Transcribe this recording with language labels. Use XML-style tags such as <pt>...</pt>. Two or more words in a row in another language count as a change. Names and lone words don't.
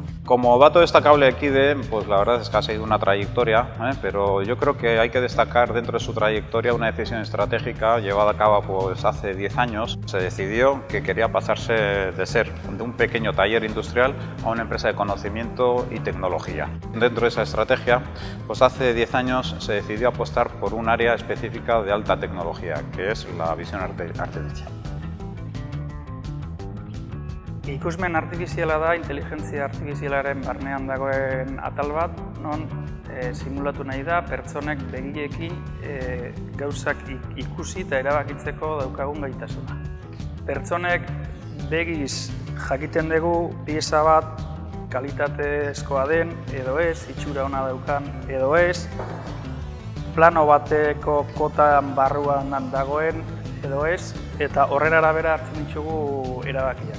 <es>Como dato destacable de Equide, pues la verdad es que ha seguido una trayectoria, pero yo creo que hay que destacar dentro de su trayectoria una decisión estratégica llevada a cabo pues hace 10 años. Se decidió que quería pasarse de ser de un pequeño taller industrial a una empresa de conocimiento y tecnología. Dentro de esa estrategia, pues hace 10 años se decidió apostar por un área específica de alta tecnología, que es la visión artificial.</es> <eu>Ikusmen artifiziala da inteligentzia artifizialaren barnean dagoen atal bat, non simulatu nahi da pertsonek begirekin gauzak ikusi eta erabakitzeko daukagun gaitasuna. Pertsonek begiz jakiten dugu pieza bat kalitatezkoa den edo ez, itxura ona daukan edo ez, plano bateko kotan barruan dagoen edo ez, eta horren arabera hartzen ditugu erabakiak.</eu>